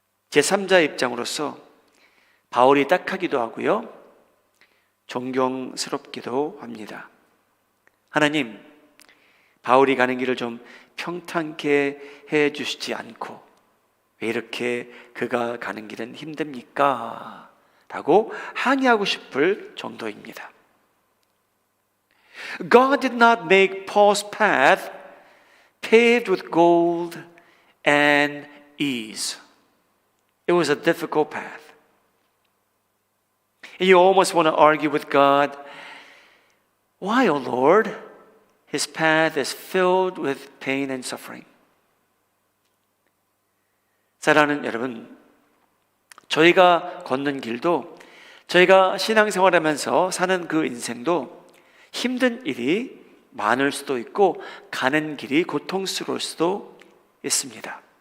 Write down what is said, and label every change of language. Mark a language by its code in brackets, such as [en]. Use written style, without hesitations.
[ko] 제3자의 입장으로서 바울이 딱하기도 하고요, 존경스럽기도 합니다. 하나님, 바울이 가는 길을 좀 평탄케 해 주시지 않고 왜 이렇게 그가 가는 길은 힘듭니까? 라고 항의하고 싶을 정도입니다. [en] God did not make Paul's path paved with gold and ease. It was a difficult path. And you almost want to argue with God, why, O Lord? His path is filled with pain and suffering. [ko] 사랑하는 여러분, 저희가 걷는 길도, 저희가 신앙생활하면서 사는 그 인생도 힘든 일이 많을 수도 있고 가는 길이 고통스러울 수도 있습니다.